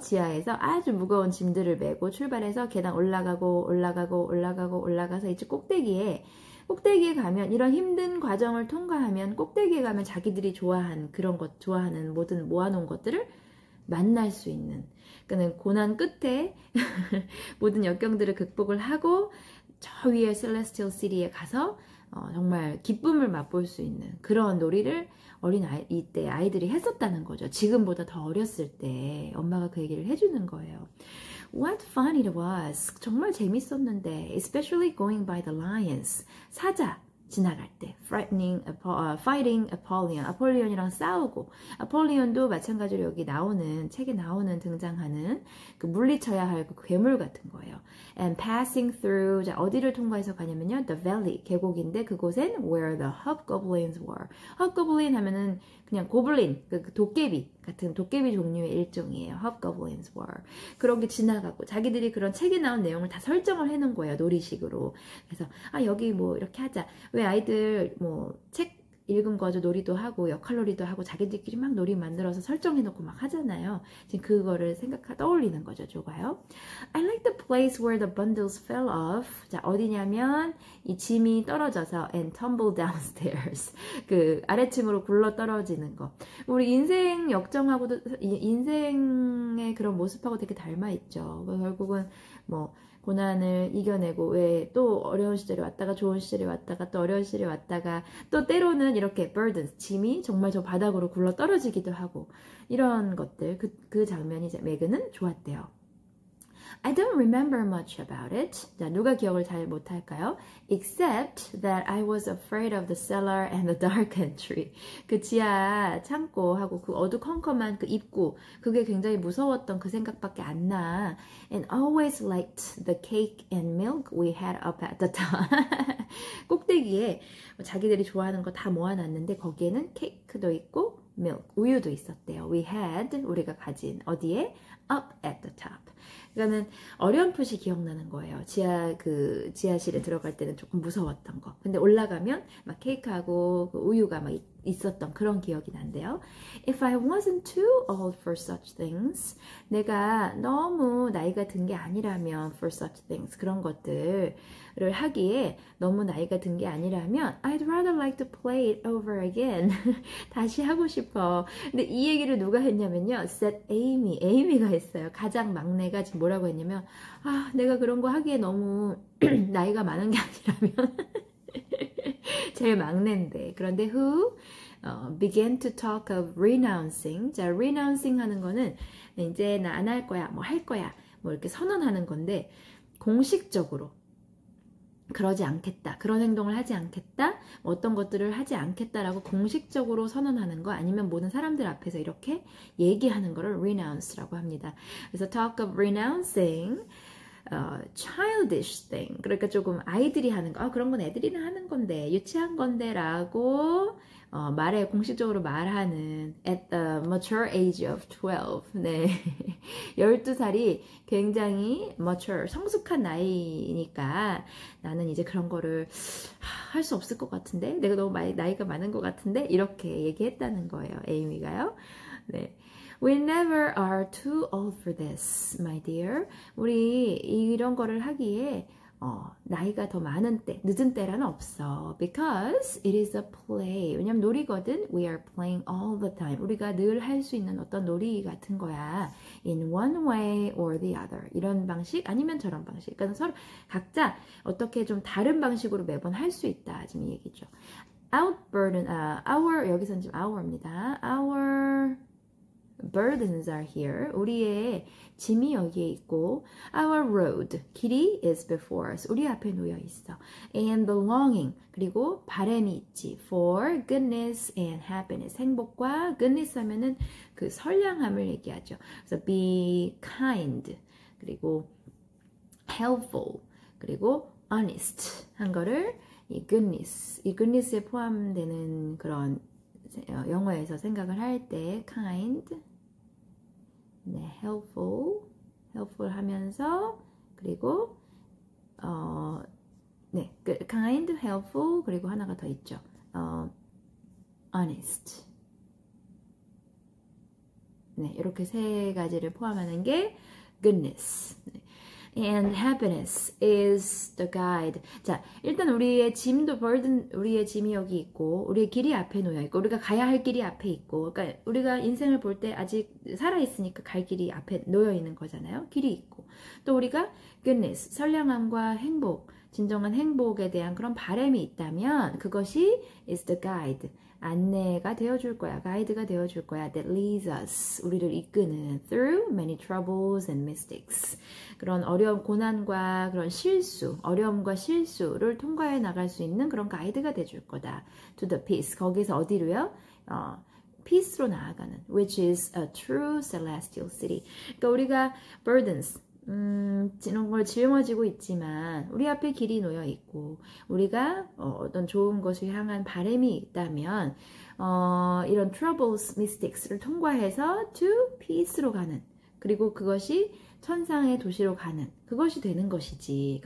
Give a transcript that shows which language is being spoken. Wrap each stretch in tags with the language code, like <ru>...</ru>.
<ko>지하에서 아주 무거운 짐들을 메고 출발해서 계단 올라가서 이제 꼭대기에 가면 이런 힘든 과정을 통과하면 꼭대기에 가면 자기들이 좋아하는 모든 모아놓은 것들을 만날 수 있는 그는 고난 끝에 모든 역경들을 극복을 하고 저 위에 셀레스티얼 시티에 가서 정말 기쁨을 맛볼 수 있는 그런 놀이를 이때 아이들이 했었다는 거죠. 지금보다 더 어렸을 때 엄마가 그 얘기를 해주는 거예요.</ko> <en>What fun it was.</en> <ko>정말 재밌었는데</ko> <en>especially going by the lions.</en> <ko>사자 지나갈 때</ko> <en>fighting Apollyon.</en> <ko>아폴리온이랑 싸우고 아폴리온도 마찬가지로 여기 책에 등장하는 그 물리쳐야 할 그 괴물 같은 거예요.</ko> <en>And passing through.</en> <ko>자, 어디를 통과해서 가냐면요.</ko> <en>The valley.</en> <ko>계곡인데 그곳엔</ko> <en>where the hobgoblins were.</en> <ko>hobgoblin 하면은 그냥 고블린, 그 도깨비 같은 도깨비 종류의 일종이에요.</ko> <en>hobgoblins were.</en> <ko>그런 게 지나가고 자기들이 그런 책에 나온 내용을 다 설정을 해놓은 거예요. 놀이식으로. 그래서 여기 뭐 이렇게 하자. 왜 아이들 뭐 책 읽은 거죠. 놀이도 하고 역할놀이도 하고 자기들끼리 막 놀이 만들어서 설정해놓고 막 하잖아요. 지금 그거를 떠올리는 거죠. 조가요.</ko> <en>I like the place where the bundles fell off.</en> <ko>자, 어디냐면 이 짐이 떨어져서</ko> <en>and tumble downstairs.</en> <ko>그 아래층으로 굴러 떨어지는 거. 우리 인생 역정하고도 인생의 그런 모습하고 되게 닮아 있죠. 결국은 뭐 고난을 이겨내고 왜 또 어려운 시절이 왔다가 좋은 시절이 왔다가 또 어려운 시절이 왔다가 또 때로는 이렇게 burdens, 짐이 정말 저 바닥으로 굴러 떨어지기도 하고 이런 것들 그 장면이 이제 메그는 좋았대요.</ko> <en>I don't remember much about it.</en> <ko>자, 누가 기억을 잘 못할까요?</ko> <en>Except that I was afraid of the cellar and the dark entry.</en> <ko>그 지하 창고하고 그 어두컴컴한 그 입구, 그게 굉장히 무서웠던 그 생각밖에 안 나.</ko> <en>And always liked the cake and milk we had up at the top.</en> <ko>꼭대기에 자기들이 좋아하는 거 다 모아놨는데 거기에는 케이크도 있고 milk, 우유도 있었대요.</ko> <en>We had,</en> <ko>우리가 가진 어디에?</ko> <en>Up at the top.</en> <ko>그러니까는 어렴풋이 기억나는 거예요. 지하실에 들어갈 때는 조금 무서웠던 거. 근데 올라가면 막 케이크하고 그 우유가 막 있었던 그런 기억이 난대요.</ko> <en>If I wasn't too old for such things,</en> <ko>내가 너무 나이가 든 게 아니라면</ko> <en>for such things,</en> <ko>그런 것들을 하기에 너무 나이가 든 게 아니라면</ko> <en>I'd rather like to play it over again.</en> <ko>다시 하고 싶어. 근데 이 얘기를 누가 했냐면요.</ko> <en>said Amy</en> <ko>가 했어요. 가장 막내가 지금 뭐라고 했냐면 내가 그런 거 하기에 너무 나이가 많은 게 아니라면 제일 막내인데. 그런데</ko> <en>who began to talk of renouncing.</en> <ko>자, renouncing 하는 거는 이제 나 안 할 거야, 뭐 할 거야, 뭐 이렇게 선언하는 건데 공식적으로 그러지 않겠다, 그런 행동을 하지 않겠다, 어떤 것들을 하지 않겠다라고 공식적으로 선언하는 거 아니면 모든 사람들 앞에서 이렇게 얘기하는 거를 renounce라고 합니다. 그래서</ko> <en>talk of renouncing childish thing.</en> <ko>그러니까 조금 아이들이 하는 거, 그런 건 애들이나 하는 건데, 유치한 건데 라고 공식적으로 말하는</ko> <en>at the mature age of 12.</en> <ko>네. 12살이 굉장히 mature, 성숙한 나이니까 나는 이제 그런 거를 할 수 없을 것 같은데, 내가 너무 나이가 많은 것 같은데, 이렇게 얘기했다는 거예요. 에이미가요. 네.</ko> <en>We never are too old for this, my dear.</en> <ko>우리 이런 거를 하기에 나이가 더 많은 때, 늦은 때라는 없어.</ko> <en>Because it is a play.</en> <ko>왜냐면 놀이거든.</ko> <en>We are playing all the time.</en> <ko>우리가 늘 할 수 있는 어떤 놀이 같은 거야.</ko> <en>In one way or the other.</en> <ko>이런 방식 아니면 저런 방식. 그러니까 서로 각자 어떻게 좀 다른 방식으로 매번 할 수 있다. 지금 이 얘기죠.</ko> <en>Our</en> <ko>여기서는 지금</ko> <en>our입니다. Our burdens are here.</en> <ko>우리의 짐이 여기에 있고</ko> <en>our road,</en> <ko>길이</ko> <en>is before us.</en> <ko>우리 앞에 놓여 있어.</ko> <en>And the longing,</en> <ko>그리고 바람이 있지.</ko> <en>For goodness and happiness.</en> <ko>행복과 goodness 하면은 그 선량함을 얘기하죠. 그래서</ko> <en>be kind,</en> <ko>그리고 helpful, 그리고 honest 한 거를 이 goodness에 포함되는 그런 영어에서 생각을 할 때 kind, 네, helpful 하면서 그리고 네, kind, helpful 그리고 하나가 더 있죠.</ko> <en>honest.</en> <ko>네, 이렇게 세 가지를 포함하는 게 goodness. 네.</ko> <en>And happiness is the guide.</en> <ko>자, 일단 우리의 짐도 burden, 우리의 짐이 여기 있고, 우리의 길이 앞에 놓여 있고, 우리가 가야 할 길이 앞에 있고, 그러니까 우리가 인생을 볼 때 아직 살아 있으니까 갈 길이 앞에 놓여 있는 거잖아요. 길이 있고, 또 우리가 goodness, 선량함과 행복, 진정한 행복에 대한 그런 바람이 있다면 그것이</ko> <en>is the guide.</en> <ko>안내가 되어줄 거야. 가이드가 되어줄 거야.</ko> <en>That leads us.</en> <ko>우리를 이끄는</ko> <en>through many troubles and mistakes.</en> <ko>그런 어려움, 고난과 그런 실수, 어려움과 실수를 통과해 나갈 수 있는 그런 가이드가 돼줄 거다.</ko> <en>To the peace.</en> <ko>거기서 어디로요? peace로 나아가는.</ko> <en>Which is a true celestial city.</en> <ko>그러니까 우리가 burdens. 이런 걸 짊어지고 있지만 우리 앞에 길이 놓여 있고 우리가 어떤 좋은 것을 향한 바람이 있다면 이런 troubles, mistakes를 통과해서 to peace로 가는 그리고 그것이 천상의 도시로 가는 그것이 되는 것이지.</ko>